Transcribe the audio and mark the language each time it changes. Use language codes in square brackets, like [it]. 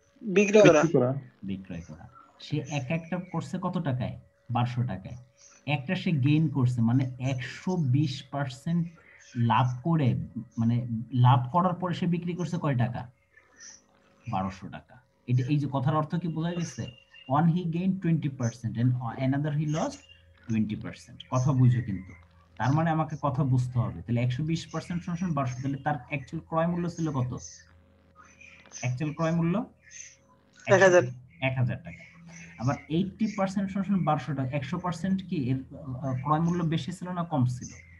[bn] বিক্রি করা। বিক্রি করা। বিক্রয় করা। সে একটা করছে কত টাকায়? 1200 টাকায়। একটা সে গেইন করছে, মানে 120% লাভ করে, মানে লাভ করার পরে সে বিক্রি করছে কয় টাকা? 1200 টাকা। এটা, এই যে কথার অর্থ কি বোঝা গেছে? [en] one he gained 20% and another he lost 20%। [bn] কথা বুঝো কিন্তু, তার মানে আমাকে কথা বুঝতে হবে। তাহলে 120% সমান 1200, তাহলে তার অ্যাকচুয়াল ক্রয় মূল্য ছিল কত? অ্যাকচুয়াল ক্রয় মূল্য 1000 1000 টাকা। আবার 80% সমান 1200 টাকা, 100% কি এর ক্রয় মূল্য বেশি ছিল না কম ছিল?